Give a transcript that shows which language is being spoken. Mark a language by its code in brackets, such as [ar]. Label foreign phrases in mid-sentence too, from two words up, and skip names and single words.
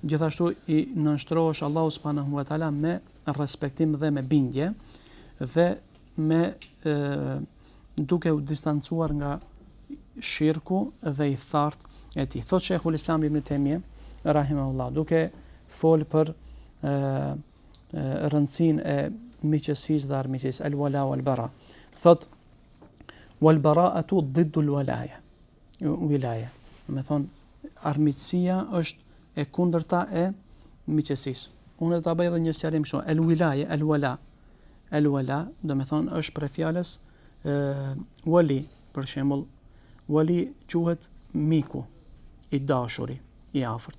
[sq] gjithashtu i nënshtrohesh [ar] الله سبحانه وتعالى [sq] me respektim dhe me bindje dhe me duke u distancuar nga shirku dhe i thartë e tij. Thot Sheikhul Islam Ibn Taymiyah rahimahullah, duke fol për rëndësinë e miqësisë dhe armiqësisë, [ar] الولاء والبراء. Thot والبراءة ضد الولاية. [sq] Me thonë armiqësia është e kundërta e miqësisë. Unë do ta bëj edhe një sqarim kështu. El-wala, do me thonë është për fjalës wali, për shembull, wali quhet miku, i dashuri, i afërt.